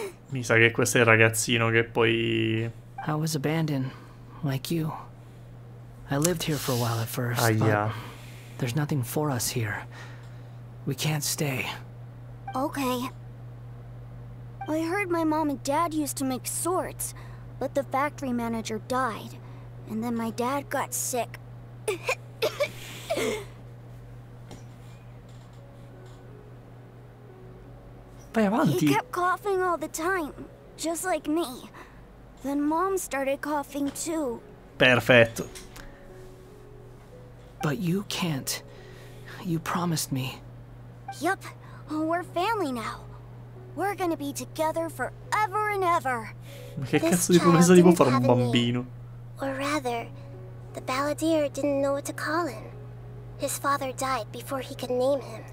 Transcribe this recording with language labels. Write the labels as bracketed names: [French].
[Italian] Mi sa che questo è il ragazzino che poi... [English] I was abandoned, like you. I lived here for a while at first, [Italian] Aia. [English] but there's nothing for us here. We can't stay. Okay. I heard my mom and dad used to make swords, but the factory manager died. And then my dad got sick. [Italian] Vai avanti. [English] He kept coughing all the time, just like me. Then Mom started coughing too. [Italian] Perfetto. [English] But you can't. You promised me. Yup, we're family now. We're gonna be together forever and ever. [Italian] Ma che cazzo di promessa ti può fare un bambino? [English] Or rather, the balladeer didn't know what to call him. His father died before he could name him.